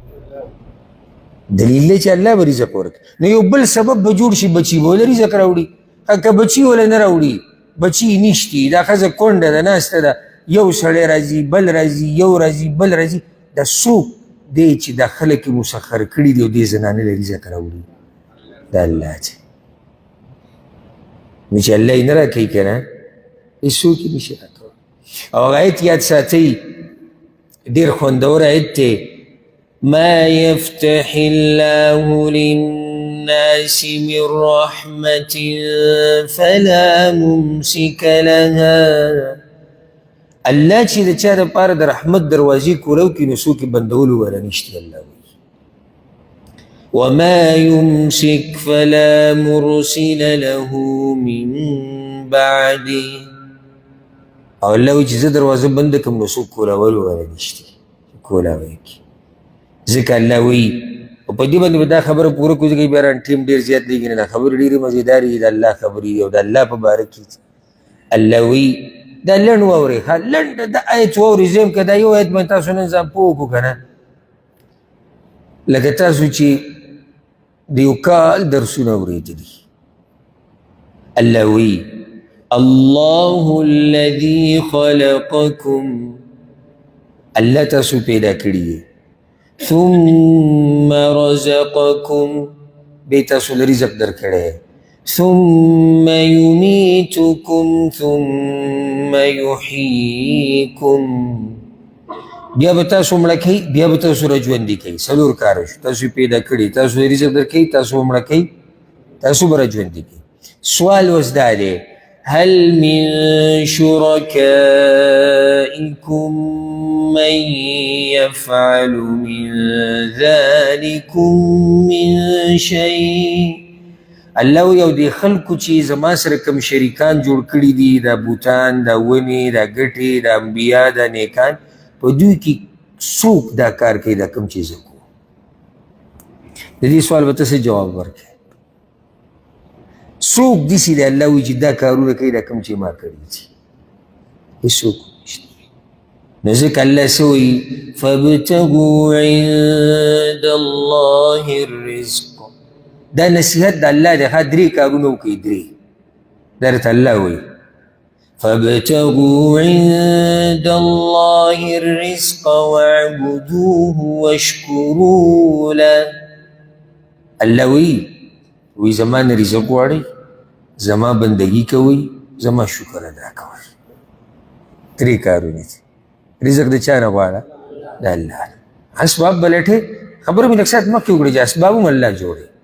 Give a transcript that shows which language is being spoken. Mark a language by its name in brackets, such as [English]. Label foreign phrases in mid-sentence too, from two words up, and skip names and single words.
[Pashto] دلیل دی چې الله به رزق ورکوي. نو یو بل سبب به جوړ شي بچي به له رزق راوړي که بچي وله نه راوړي بچي نشتي دا ښځه کونډه ده ناسته ده یو سړی راځي بل راځي یو راځي بل راځي دا څوک دی چې دا خلک یې مسخر کړي دي او دې زنانه له رزق راوړي دا الله چې نو چې الله یې نه راکوي که نه هېڅوک یې نشي راکولی او هغه آیت یاد ساتئ ډېر خوندور آیت دی [Arabic] ما يفتح الله للناس من رحمة فلا ممسك لها [Pashto] الله چې د چا دپاره د رحمت دروازې کولو کړي نو څوک یې بندولو والا نشته الله وایي [Arabic] وما يمسك فلا مرسل له من بعده [Pashto] او الله وایي چې زه دروازه بنده کړم نو څوک کولولو والا نشته کولاوی کړي ځکه الله وایي او په دې باندې به دا خبره پوره کړو ځکه بیا ټیم ډېر زیات لګي نه دا خبرې ډېرې مزېدارې دي د الله خبرې دي او د الله په باره کې الله وایي دا لنډ واورئ ښه لنډ دا آیت واورئ زه که دا یو آیت باندې تاسو نن ځان پوه کړو که نه لکه تاسو چې د یو کال درسونه اورېدلي الله وایي [Arabic] الله الذي خلقكم [Pashto] الله تاسو پیدا کړي [Arabic] ثم رزقكم [Pashto] بے تاسو رزق در کړی [Arabic] ثم يميتكم ثم يحييكم [Pashto] بیا به تاسو مړه کوي بیا به تاسو راژوندي کوي څلور کاره شو تاسو پیدا کړي تاسو رزق در کوي تاسو مړه کوي تاسو به راژوندي کوي سوال اوس دا دی [Arabic] هل من شركائكم من يفعل من ذلكم من شيء [Pashto] الله یو دی خلکو چې زما سره کوم شریکان جوړ کړي دي دا بوتان دا ونې دا ګټې دا انبیا دا نیکان په دوی کې څوک دا کار کوي دا کوم چیزه کو د دې سوال به تاسې جواب ورکړئ څوک داسې دی الله وایي چې دا کارونه کوي دا کوم چې ما کړي دي هېڅوک نشته نو ځکه الله څه وایي [Arabic] فابتغوا عند الله الرزق [Pashto] دا نصیحت د الله دی ښه درې کارونه وکړئ درې دا درته الله وایي [Arabic] فابتغوا عند الله الرزق واعبدوه واشكروا له [Pashto] الله وی زما نه رزق غواړئ زما بندگی کوئ زما شکر ادا کوئ درې کارونه دي رزق د چا نه غواړه د الله اسباب به لټې خبرو مې لږ ساعت مخکې وکړې چې اسباب هم الله جوړوي